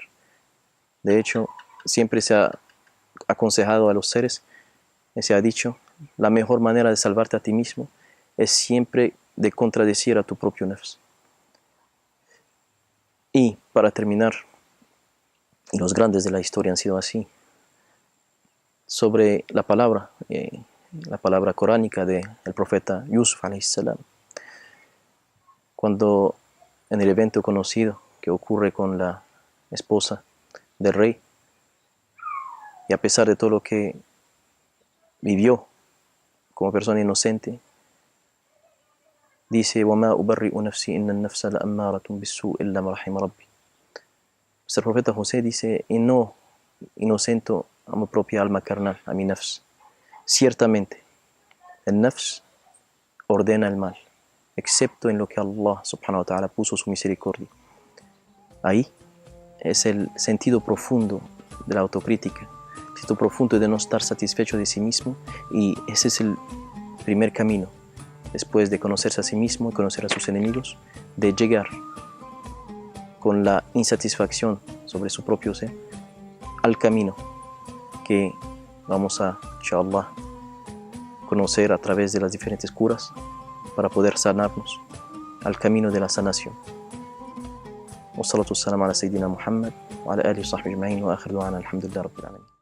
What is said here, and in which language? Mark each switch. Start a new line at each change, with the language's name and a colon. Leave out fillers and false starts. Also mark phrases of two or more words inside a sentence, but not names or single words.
Spanish: De hecho, siempre se ha aconsejado a los seres, se ha dicho, la mejor manera de salvarte a ti mismo es siempre de contradecir a tu propio nafs. Y para terminar, y los grandes de la historia han sido así, sobre la palabra coránica del profeta Yusuf
Arabic: عليه السلام,
Spanish: cuando en el evento conocido que ocurre con la esposa del rey, y a pesar de todo lo que vivió como persona inocente, dice:
Arabic: وَمَا أُبَرِّئُ نَفْسِي إِنَّ النَّفْسَ لَأَمَّارَةٌ بِالسُّوءِ إِلَّا مَا رَحِمَ رَبِّي.
Spanish: Nuestro profeta José dice: y no inocento a mi propia alma carnal, a mi nafs. Ciertamente, el nafs ordena el mal, excepto en lo que Allah
Arabic: سبحانه وتعالى
Spanish: puso su misericordia. Ahí es el sentido profundo de la autocrítica, el sentido profundo de no estar satisfecho de sí mismo, y ese es el primer camino, después de conocerse a sí mismo y conocer a sus enemigos, de llegar con la insatisfacción sobre su propio ser al camino que vamos a, inshallah, conocer a través de las diferentes curas para poder sanarnos, al camino de la sanación.
Arabic: والصلاة والسلام على سيدنا محمد وعلى آله وصحبه أجمعين وآخر دعوانا الحمد لله رب العالمين.